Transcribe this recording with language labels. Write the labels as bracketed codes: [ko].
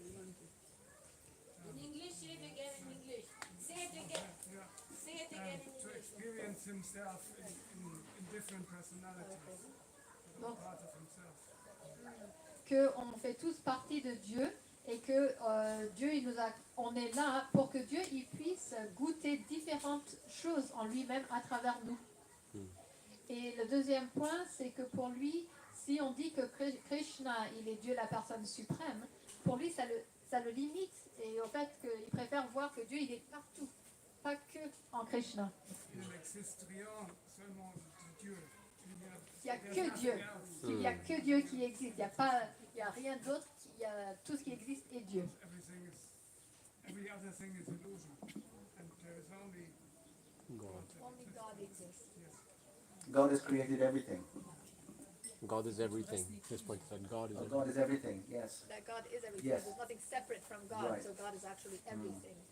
[en] In English, say it again in English. Say it again. Say it again in to English. experience himself in different personalities, [fr] Donc, [en] part of himself. [fr] qu'on fait tous partie de Dieu et que Dieu, on est là pour que Dieu il puisse goûter différentes choses en lui-même à travers nous. Et le deuxième point, c'est que pour lui, si on dit que Krishna, il est Dieu, la personne suprême, pour lui, ça le limite et au fait qu'il préfère voir que Dieu, il est partout, pas que en Krishna. Il n'existe rien, seulement Dieu. Il n'y a que Dieu. Il n'y a que Dieu qui existe. Il n'y a rien d'autre. Tout ce qui existe est Dieu. [en] Every other thing is illusion. And there is only God. Only God exists. God has created everything. God is everything. This point said God is everything. God is everything, yes. That God is everything. Yes. There's nothing separate from God. Right. So God is actually everything.